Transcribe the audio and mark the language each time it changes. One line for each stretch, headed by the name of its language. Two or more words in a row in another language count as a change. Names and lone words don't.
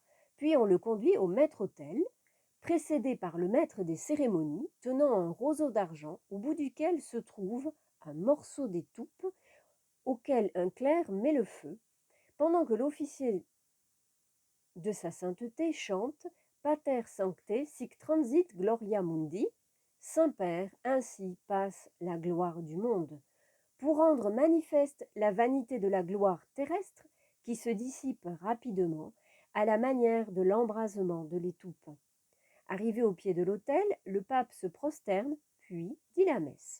French: Puis on le conduit au maître-autel, précédé par le maître des cérémonies, tenant un roseau d'argent au bout duquel se trouve un morceau d'étoupe auquel un clerc met le feu, pendant que l'officier de sa sainteté chante
Latin: Pater Sancte sic transit gloria mundi,
French: Saint-Père, ainsi passe la gloire du monde, pour rendre manifeste la vanité de la gloire terrestre qui se dissipe rapidement à la manière de l'embrasement de l'étoupe. Arrivé au pied de l'autel, le pape se prosterne, puis dit la messe.